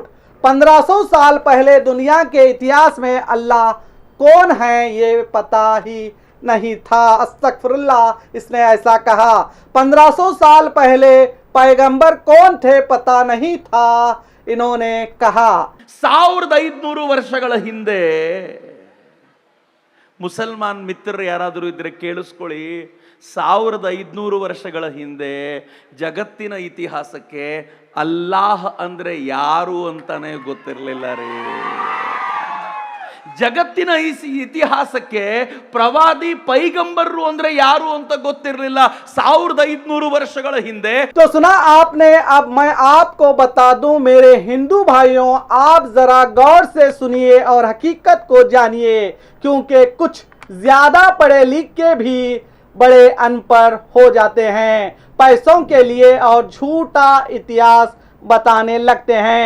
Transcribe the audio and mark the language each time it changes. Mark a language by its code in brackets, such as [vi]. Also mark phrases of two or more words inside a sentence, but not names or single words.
[hi] 1500 साल पहले दुनिया के इतिहास में अल्लाह कौन है ये पता ही नहीं था। अस्तगफिरुल्लाह, इसने ऐसा कहा। 1500 साल पहले पैगंबर कौन थे पता नहीं था, इन्होंने कहा। [kn] 1500 ವರ್ಷಗಳ ಹಿಂದೆ ಮುಸಲ್ಮಾನ್ ಮಿತ್ರರು ಯಾರಾದರೂ ಇದ್ರೆ ಕೇಳಿಸ್ಕೊಳ್ಳಿ. 1500 ವರ್ಷಗಳ ಹಿಂದೆ ಜಗತ್ತಿನ ಇತಿಹಾಸಕ್ಕೆ ಅಲ್ಲಾಹ್ ಅಂದ್ರೆ ಯಾರು ಅಂತಾನೆ ಗೊತ್ತಿರಲಿಲ್ಲ ರೀ. ಜಗತ್ತಿನ ಇತಿಹಾಸಕ್ಕೆ ಪ್ರವಾದಿ ಪೈಗಂಬರರು ಅಂದ್ರೆ ಯಾರು ಅಂತ ಗೊತ್ತಿರಲಿಲ್ಲ 1500 ವರ್ಷಗಳ ಹಿಂದೆ. [hi] तो सुना आपने। अब मैं आपको बता दूं मेरे हिंदू भाइयों, आप जरा गौर से सुनिए और हकीकत को जानिए, क्योंकि कुछ ज्यादा पढ़े लिख के भी बड़े अनपढ़ हो जाते हैं पैसों के लिए और झूठा इतिहास बताने लगते हैं।